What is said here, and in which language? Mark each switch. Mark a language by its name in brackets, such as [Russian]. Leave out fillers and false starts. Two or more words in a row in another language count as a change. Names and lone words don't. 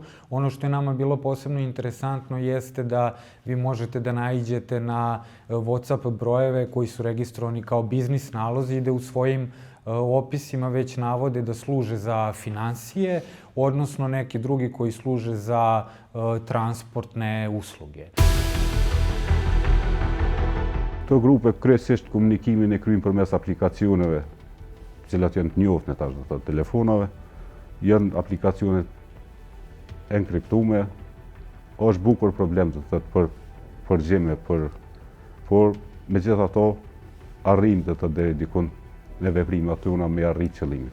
[Serbian] Ono što je nama bilo posebno interesantno jeste da vi možete da naiđete na WhatsApp brojeve koji su registrovani kao biznis nalozi i da u svojim opisima već navode da služe za finansije, odnosno neki drugi koji služe za transportne usluge. [Albanian] Këto grupe kryesisht komunikimin e kryjnë përmes aplikacioneve, cilat janë të njohura tash në telefonave, janë aplikacione enkriptume, është bukur problem për përgjigje por megjithatë arrijmë deri dikun në veprimet tona me arrit qëllimin.